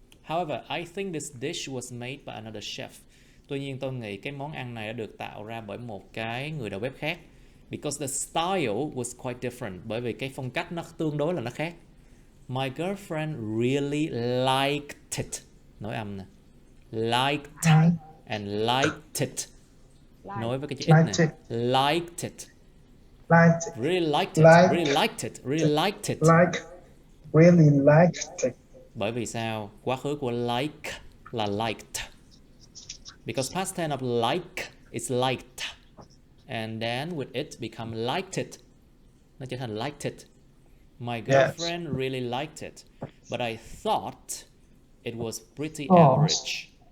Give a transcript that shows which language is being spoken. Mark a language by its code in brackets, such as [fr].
[en] However, I think this dish was made by another chef. [vi] Tuy nhiên tôi nghĩ cái món ăn này đã được tạo ra bởi một cái người đầu bếp khác. [en] Because the style was quite different. [vi] Bởi vì cái phong cách nó tương đối là nó khác. [en] My girlfriend really liked it. [vi] Nói âm nè. [en] Liked and liked it. [vi] Nói với cái chữ it này. [en] Liked it. Really liked it. Really liked it. Really liked it. Really liked it. [vi] Bởi vì sao? Quá khứ của like là liked. [en] Because past tense of like is liked. And then with it become liked it. [vi] Nó trở thành liked it. [en] My girlfriend really liked it. But I thought it was pretty average.